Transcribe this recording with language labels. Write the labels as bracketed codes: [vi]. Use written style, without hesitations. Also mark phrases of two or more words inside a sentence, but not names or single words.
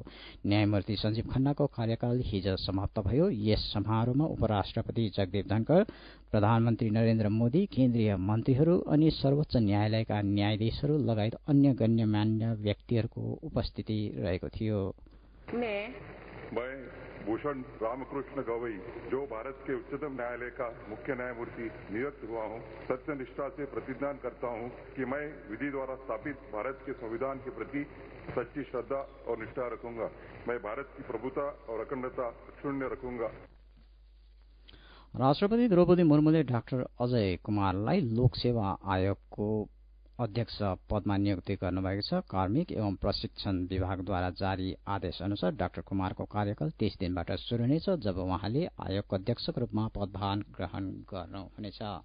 [ne] न्यायमूर्ति सञ्जीव खन्नाको कार्यकाल हिजो समाप्त भयो। यस समारोहमा उपराष्ट्रपति जगदीप धनखड, प्रधानमन्त्री नरेन्द्र मोदी, केन्द्रीय मन्त्रीहरू अनि सर्वोच्च न्यायालयका न्यायाधीशहरू लगायत अन्य गण्यमान्य व्यक्तिहरूको उपस्थिति रहेको थियो। [hi] मैं भूषण रामकृष्ण गवई, जो भारत के उच्चतम न्यायालय का मुख्य न्यायमूर्ति नियुक्त हुआ हूं, सत्यनिष्ठा से प्रतिज्ञा करता हूं कि मैं विधि द्वारा स्थापित भारत के संविधान के प्रति सच्ची श्रद्धा और निष्ठा रखूंगा। मैं भारत की प्रभुता और अखंडता अक्षुण्ण रखूंगा। [ne] राष्ट्रपति द्रौपदी मुर्मुले डाक्टर अजय कुमारलाई लोकसेवा आयोगको अध्यक्ष पदमा नियुक्ति गर्नुभएको छ। कार्मिक एवं प्रशिक्षण विभागद्वारा जारी आदेश अनुसार डाक्टर कुमारको कार्यकाल 30 दिनबाट शुरू हुनेछ, जब उहाँले आयोगको अध्यक्षको रूपमा पदभार ग्रहण गर्नुहुनेछ।